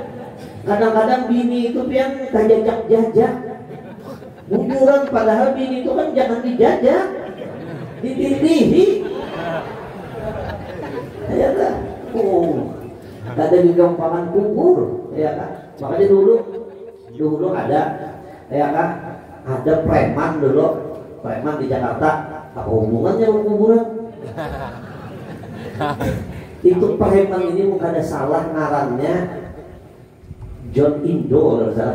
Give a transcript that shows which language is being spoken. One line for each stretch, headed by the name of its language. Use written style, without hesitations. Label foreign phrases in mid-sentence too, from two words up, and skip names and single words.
Banjar: Kadang-kadang bini itu yang tajajak-jajak. Bujuran padahal bini itu kan jangan dijajak, ditindihi.
Indonesian: Ya kan? Oh, ada kegampangan kubur, ya kan? Makanya dulu ada, ya kan? Ada preman di Jakarta. Apa hubungannya dengan kuburan? Itu preman ini mungkin ada salah ngarannya John Indo kalau salah.